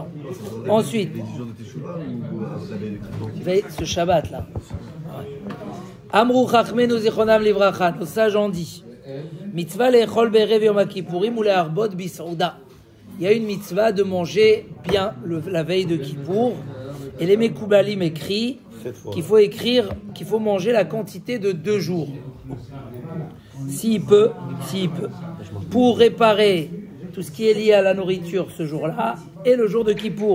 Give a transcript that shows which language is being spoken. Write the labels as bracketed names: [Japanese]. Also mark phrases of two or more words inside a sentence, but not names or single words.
[French] Ensuite, ce Shabbat là. [Hebrew] אמרו חכמינו זכרונם לברכה, [French] nos sages ont dit [Hebrew] מצוה לאכול בערב יום הכיפורים ולהרבות בסעודה. [French] Il y a une mitzvah de manger bien la veille de Kippour et les Mekoubalim écrit qu'il faut manger la quantité de 2 jours. S'il peut, pour réparer tout ce qui est lié à la nourriture ce jour-là et le jour de Kippour.